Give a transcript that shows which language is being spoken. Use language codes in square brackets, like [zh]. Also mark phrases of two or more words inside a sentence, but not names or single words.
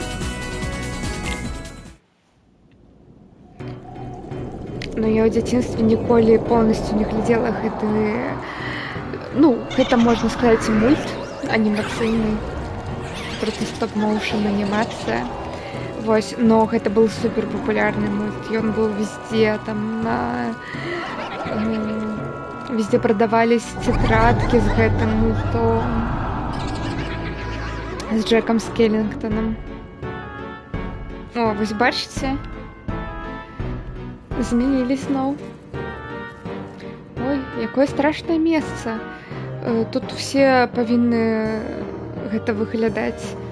[be] Но я ў дзяцінстве ніколі полностью не глядзела гэты, ну, гэта можна сказаць мульт анімацыйны, просто стоп-моушен анімацыя. Вось, но гэта был супер папулярны мульт. [ru] Ён был везде, там везде продавались тетрадки з гэтым мультом. З Джеком Скеллингтоном. [be] О, вось бачыце? Змянілі зноў. Ой, якое страшнае месца. Тут все павінны гэта выглядаць.